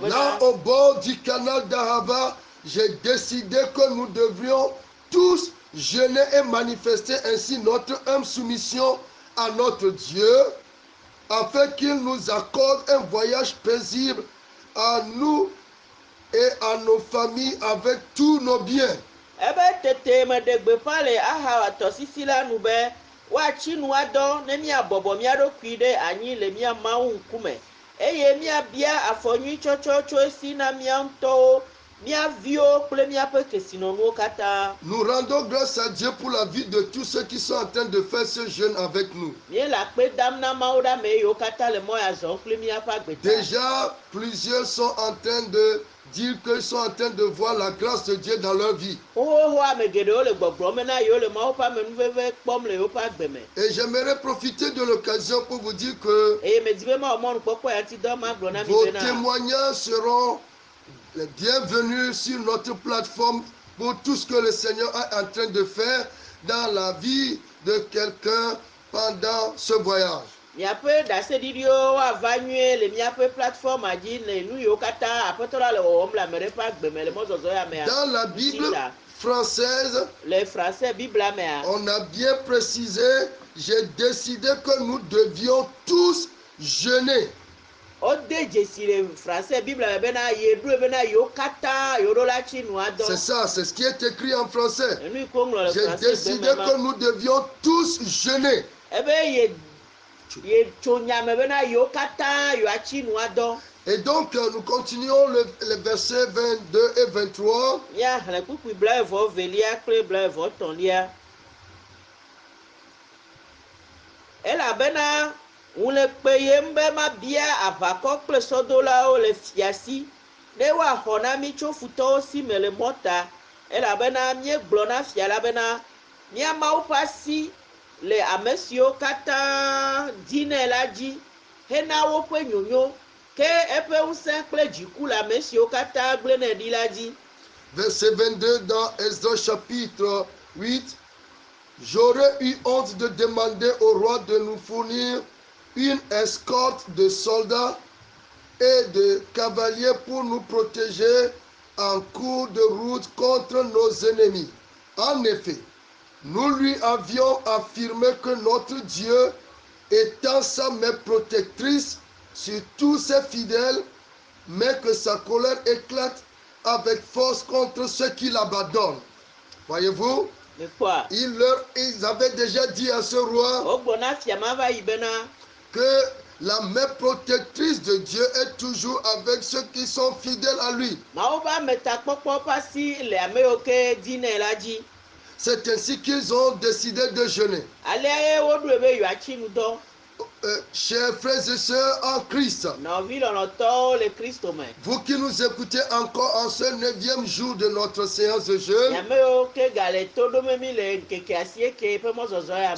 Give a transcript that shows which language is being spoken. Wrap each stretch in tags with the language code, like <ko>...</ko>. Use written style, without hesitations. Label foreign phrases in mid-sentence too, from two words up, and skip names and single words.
<fr>là</fr> <ee>bena</ee> <fr>au bord du canal d'Ahava, j'ai décidé que nous devrions tous jeûner et manifester ainsi notre humble soumission à notre Dieu, afin qu'il nous accorde un voyage paisible à nous et à nos familles avec tous nos biens.</fr> <ee>ebe tete meɖe gbeƒã le Ahawa tɔsisi la nu be woatsi nua dɔ ne míabɔbɔ mía ɖokui ɖe anyi le mía Mawu ŋkume eye míabia afɔnyui tsɔtsɔ tso esi na mía ŋutɔwo, mía viwo kple míaƒe kesinɔnuwo katã.</ee> <fr>Nous rendons grâce à Dieu pour la vie de tous ceux qui sont en train de faire ce jeûne avec nous.</fr> <ee>Míele akpe dam na Mawu ɖe ame yiwo katã le mɔ ya zɔm kple míaƒe agbeta.</ee> <fr>Déjà, plusieurs sont en train de dire qu'ils sont en train de voir la grâce de Dieu dans leur vie.</fr> <ee>Xoxoxo ame geɖewo le gbɔgblɔm bena yewo le Mawu ƒe amenuveve kpɔm le yewoƒe agbe me.</ee> <fr>Et j'aimerais profiter de l'occasion pour vous dire que</fr> <ee>Eye medi be mawɔ mɔnukpɔkpɔ ya ŋuti dɔ ma gblɔ na mi</ee> <fr>vos</fr> <ee>bena</ee> <fr>témoignages seront les bienvenus sur notre plateforme pour tout ce que le Seigneur est en train de faire dans la vie de quelqu'un pendant ce voyage.</fr> <ee>miaƒe ɖaseɖiɖiwo woava nyuie le míaƒe plateforma dzi le nu yiwo katã aƒetɔ la le wɔwɔm le ame ɖe ƒe agbe me le mɔzɔzɔ ya mea.</ee> <fr>Dans la Bible française,</fr> <ee>Le français bibla mea</ee> <fr>on a bien précisé, j'ai décidé que nous devions tous jeûner.</fr> <ee>wode dzesi le français bibla me bena yeɖoe bena yewo katã yewo ɖo la tsi nua</ee> <fr>C'est</fr> <ee>dɔ.</ee> <fr>ça, c'est ce qui est écrit en français.</fr> <ee>Enu yi ke woŋlɔ le</ee> <fr>J'ai</fr> <ee>français</ee> <fr>décidé</fr> <ee>gbe</ee> <fr>que</fr> <ee>me</ee> <fr>nous devions tous jeûner.</fr> <ee>ebe yetso nyame bena yewo katã yewoatsi nua dɔ.</ee> <fr>Et donc, nous continuons les versets 22 et 23.</fr> <ee>Míaxlẽ kpukpui blaevɔ velia kple blaevɔ tɔ̃lia. Elabena ŋu le kpeyem be mabia aʋakɔ kple sɔdolawo le fia si ne woaxɔ na mí tso futɔwo si me le mɔta, elabena míegblɔ na fia la bena mía Mawu ƒe asi le ame siwo katã dinɛ la dzi hena woƒe nyonyo, ke eƒe ŋusẽ kple dziku le ame siwo katã gblẽnɛ ɖi la dzi.</ee> <fr>Verset 22 dans Esdras chapitre 8. J'aurais eu honte de demander au roi de nous fournir une escorte de soldats et de cavaliers pour nous protéger en cours de route contre nos ennemis. En effet, nous lui avions affirmé que notre Dieu étend sa main protectrice sur tous ses fidèles, mais que sa colère éclate avec force contre ceux qui l'abandonnent. Voyez-vous, Mais quoi? ils avaient déjà dit à ce roi</fr> <ee>Wogblɔ na fia ma va yi bena</ee> <fr>que la main protectrice de Dieu est toujours avec ceux qui sont fidèles à lui.</fr> <ee>Mawu ƒe ametakpɔkpɔ ƒe asi le ame yiwo ke dinɛ la dzi.</ee> <fr>C'est ainsi qu'ils ont décidé de jeûner.</fr> <ee>Alea ye woɖoe be yewoatsi nu dɔ.</ee> <fr>chers frères et sœurs en Christ,</fr> <ee>nɔvi lɔlɔtɔwo le Kristo me.</ee> <fr>vous qui nous écoutez encore en ce 9e jour de notre séance de jeûne,</fr> <ee>Nyame yiwo ke gale to ɖom mi le ŋkeke asieke ƒe mɔzɔzɔ ya me.</ee>